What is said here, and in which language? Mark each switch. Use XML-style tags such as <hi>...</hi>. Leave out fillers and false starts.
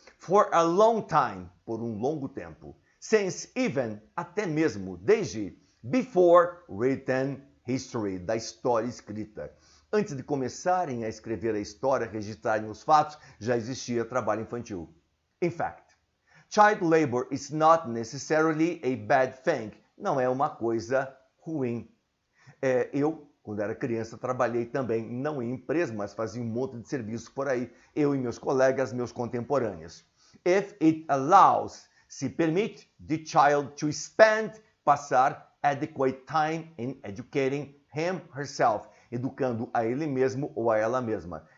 <en>For a long time,</en> <pt>por um longo tempo.</pt> <en>Since even,</en> <pt>até mesmo, desde</pt> <en>before written history,</en> <pt>da história escrita. Antes de começarem a escrever a história, registrarem os fatos, já existia trabalho infantil.</pt> <en>In fact, child labor is not necessarily a bad thing.</en> <pt>Não é uma coisa ruim. Eu, quando era criança, trabalhei também, não em empresa, mas fazia um monte de serviços por aí. Eu e meus colegas, meus contemporâneos.</pt> <en>If it allows,</en> <pt>se permite,</pt> <en>the child to spend,</en> <pt>passar</pt> <en>adequate time in educating him, herself,</en> <pt>educando a ele mesmo ou a ela mesma.</pt>